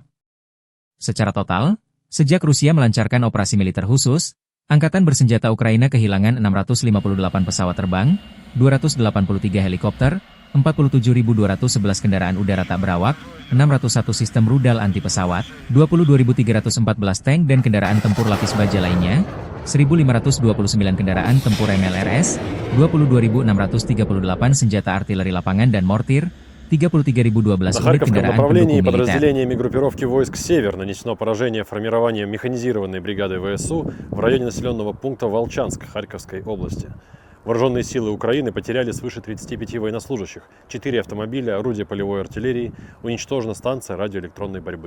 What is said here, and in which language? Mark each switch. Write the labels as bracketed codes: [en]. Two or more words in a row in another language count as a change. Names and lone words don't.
[id] Secara total, sejak Rusia melancarkan operasi militer khusus, Angkatan Bersenjata Ukraina kehilangan 658 pesawat terbang, 283 helikopter, 47.211 kendaraan udara tak berawak, 601 sistem rudal anti pesawat, 22.314 tank dan kendaraan tempur lapis baja lainnya, 1.529 kendaraan tempur MLRS, 22.638 senjata artileri lapangan dan mortir, 33.012 [ru] На [id] unit [ru] Харьковском [id] kendaraan [ru] направлении [id] pendukung militer. [ru] подразделениями группировки войск «Север» нанесено поражение формированием механизированной бригады ВСУ в районе населенного пункта Волчанск Харьковской области. Вооруженные силы Украины потеряли свыше 35 военнослужащих, 4 автомобиля, орудия полевой артиллерии, уничтожена станция радиоэлектронной борьбы.